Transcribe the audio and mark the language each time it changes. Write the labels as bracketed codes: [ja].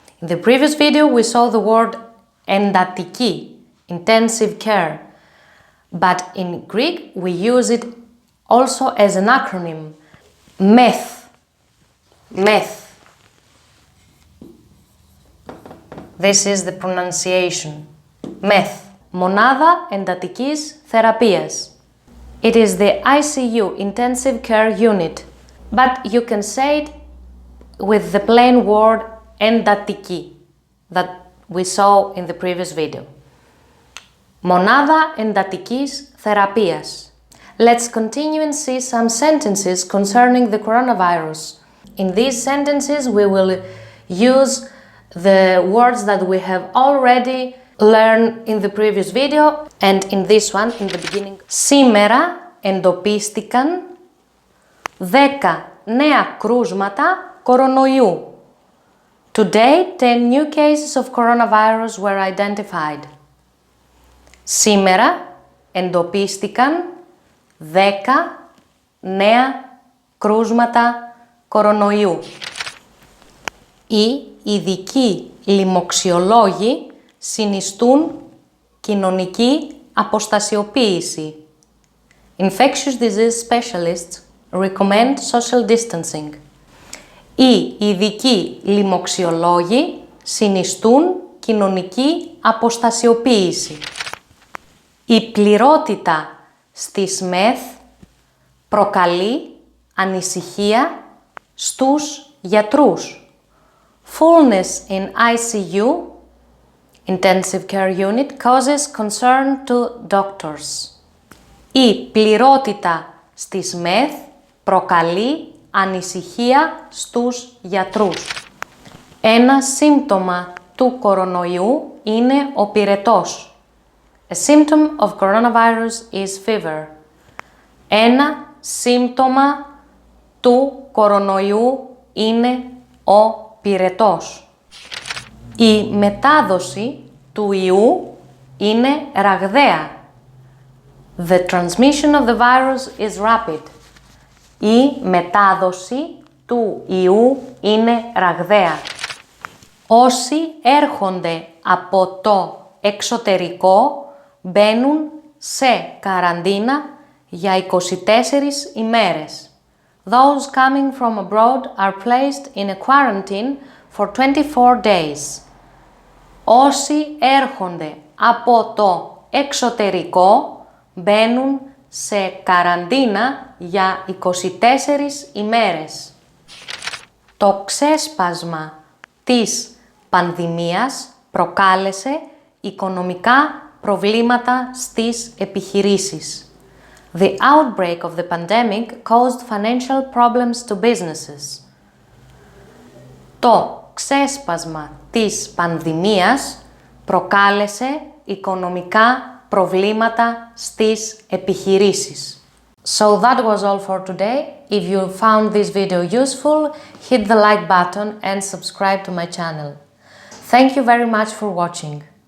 [en] In the previous video, we saw the word εντατική, intensive care. But in Greek, we use it also as an acronym. METH. METH. This is the pronunciation. METH. [el] Μονάδα εντατικής θεραπείας. [en] It is the ICU, intensive care unit. But you can say it with the plain word εντατική that we saw in the previous video. [el] Μονάδα εντατικής θεραπείας. [en] Let's continue and see some sentences concerning the coronavirus. In these sentences, we will use the words that we have already learned in the previous video and in this one, in the beginning. [el] Σήμερα εντοπίστηκαν 10 νέα κρούσματα κορονοϊού. [en] Today, 10 new cases of coronavirus were identified. [el] Σήμερα εντοπίστηκαν 10 νέα κρούσματα κορονοϊού. Οι ειδικοί λοιμοξιολόγοι συνιστούν κοινωνική αποστασιοποίηση. [en] Infectious disease specialists recommend social distancing. [el] Οι ειδικοί λοιμοξιολόγοι συνιστούν κοινωνική αποστασιοποίηση. Η πληρότητα στις ΜΕΘ προκαλεί ανησυχία στους γιατρούς. [en] Fullness in ICU, intensive care unit, causes concern to doctors. [el] Η πληρότητα στις ΜΕΘ προκαλεί ανησυχία στους γιατρούς. Ένα σύμπτωμα του κορονοϊού είναι ο πυρετός. [en] A symptom of coronavirus is fever. [el] Ένα σύμπτωμα του κορονοϊού είναι ο πυρετός. Η μετάδοση του ιού είναι ραγδαία. [en] The transmission of the virus is rapid. [el] Η μετάδοση του ιού είναι ραγδαία. Όσοι έρχονται από το εξωτερικό μπαίνουν σε καραντίνα για 24 ημέρες. [en] Those coming from abroad are placed in a quarantine for 24 days. [el] Όσοι έρχονται από το εξωτερικό μπαίνουν σε καραντίνα για 24 ημέρες. Το ξέσπασμα της πανδημίας προκάλεσε οικονομικά προβλήματα στις επιχειρήσεις. [en] The outbreak of the pandemic caused financial problems to businesses. [el] Το ξέσπασμα της πανδημίας προκάλεσε οικονομικά προβλήματα στις επιχειρήσεις. [en] So that was all for today. If you found this video useful, hit the like button and subscribe to my channel. Thank you very much for watching.